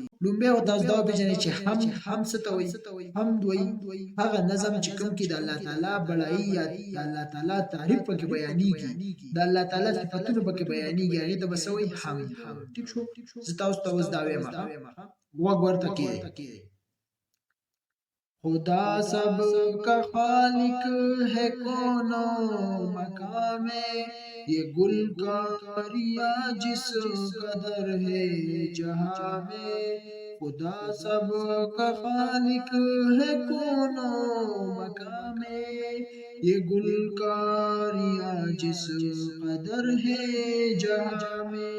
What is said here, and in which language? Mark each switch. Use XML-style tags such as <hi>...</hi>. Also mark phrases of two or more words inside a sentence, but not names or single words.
<ps>لومبی خو تاسو دا وپېژنئ چې حمد څه ته وایي. حمد وایي هغه نظم چې کوم کې د الله تعالی بړایي یا د الله تعالی تعریف پکې بیانېږي، د الله تعالی صفتونه پکې بیانېږي، هغې ته به څه وایي؟ حمد. ټیک شو، زه تاسو ته اوس دا وایم، غوږ ورته کېږدئ.</ps> <ur>خدا سب کا خالق ہے کون و مکان میں، یہ گل کاریاں جس قدر ہے جہاں میں. خدا سب کا خالق ہے کون و مکان میں، یہ گل کاریاں جس قدر ہے جہاں میں.</ur>